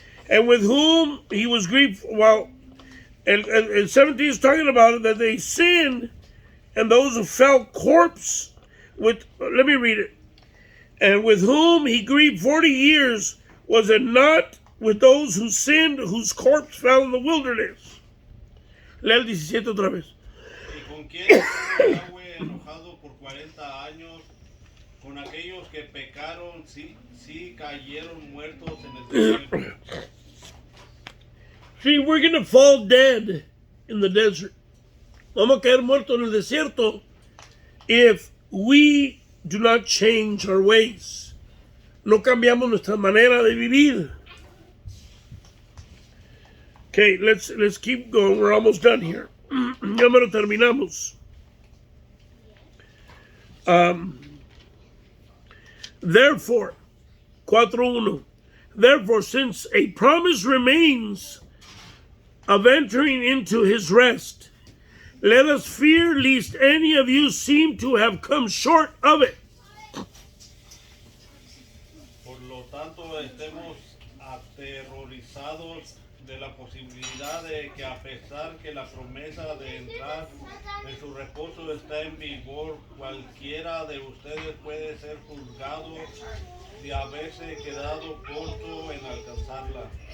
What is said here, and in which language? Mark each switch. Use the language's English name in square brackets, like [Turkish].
[English] And with whom he was grieved. Well, and 17 is talking about it, that they sinned, and those who fell corpse with, let me read it. And with whom he grieved 40 years, was it not with those who sinned, whose corpse fell in the wilderness? [Spanish] Lea el 17 otra vez. ¿Y con quién estuvo Yahweh enojado por 40 años? Con aquellos que pecaron, sí cayeron muertos en el desierto. [English] See, we're going to fall dead in the desert. [Spanish] Vamos a caer muertos en el desierto [English] if we do not change our ways. [Spanish] No cambiamos nuestra manera de vivir. [English] Okay, let's keep going. We're almost done here. [Spanish] Ya me lo terminamos. [English] Therefore, 4:1. Therefore, since a promise remains of entering into his rest, let us fear lest any of you seem to have come short of it. [Spanish] Por lo tanto, estemos aterrorizados de la posibilidad de que, a pesar que la promesa de entrar en su reposo está en vigor, cualquiera de ustedes puede ser juzgado de haberse quedado corto en alcanzarlo.